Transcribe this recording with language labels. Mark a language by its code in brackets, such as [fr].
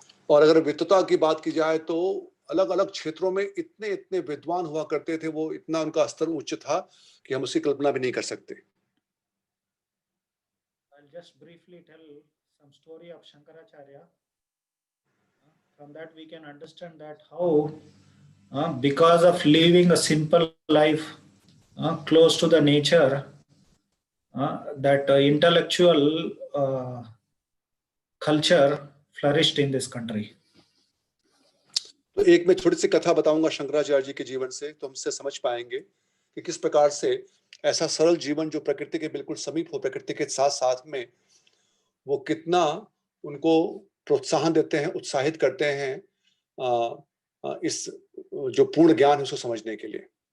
[hi] और अगर विद्वता की बात की जाए तो अलग अलग क्षेत्रों में इतने इतने विद्वान हुआ करते थे, वो इतना उनका स्तर उच्च था कि हम उसकी कल्पना भी नहीं कर सकते. [en] I'll just briefly tell some story of Shankaracharya. From that we can understand that how because of living a simple life close to the nature, that intellectual culture flourished in this country. [hi] तो एक मैं छोटी सी कथा बताऊंगा शंकराचार्य जी के जीवन से, तो हमसे समझ पाएंगे कि किस प्रकार से ऐसा सरल जीवन जो प्रकृति के बिल्कुल समीप हो, प्रकृति के साथ साथ में, वो कितना उनको प्रोत्साहन देते हैं, उत्साहित करते हैं इस जो पूर्ण ज्ञान है उसको समझने के लिए.